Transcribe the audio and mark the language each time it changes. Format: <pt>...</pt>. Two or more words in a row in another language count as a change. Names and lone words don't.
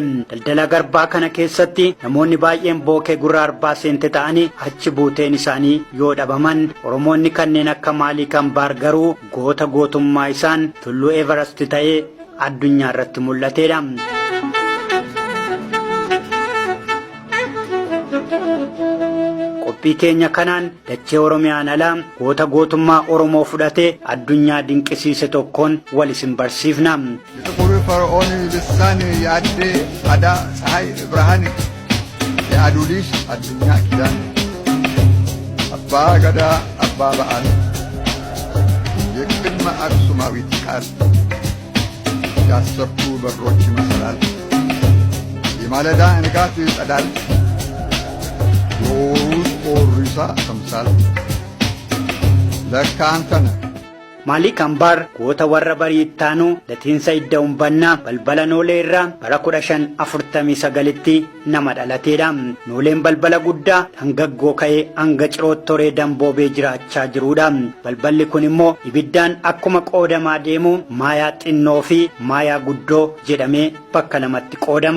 <om>Daldala garbaa kana keessatti namoonni baay'een bookee gurra arbaa seente ta'anii achi buuteen isaanii yoo dhabaman Oromoonni kanneen akka Maalii Kambaar garuu goota gootummaa isaan tulluu Everest ta'ee addunyaa irratti mul'ateedha. Qophii keenya kanaan dachee Oromiyaan alaa goota gootummaa Oromoo fudhatee addunyaa dinqisiise tokkoon wal isin barsiifna.</om> <am>የጥቁር ፈርዖን ልሳን የአዴ አዳ ፀሐይ ብርሃን የአዱሊስ አዱኛ ኪዳን አባ ገዳ አባ በዓል የቅድመ አክሱማዊት ቃል ያሰብቱ በሮች ይመስላል የማለዳ ንጋት ይጸዳል የወሩት ኦሪሳ ተምሳል ለካ አንተ ነህ</am> <om>Maalii Kambaar goota warra bariittaanu latiinsa idda umbannaa balbala noolee irraa bara 1549tti nama dhalateedha. Nooleen balbala guddaa hangaggoo ka'ee hanga cirootoree damboobee jiraachaa jiruudha. Balballi kun immoo ibiddaan akkuma qoodamaa deemu maayaa xinnoo fi maayaa guddoo jedhamee bakka lamatti qoodama.</om>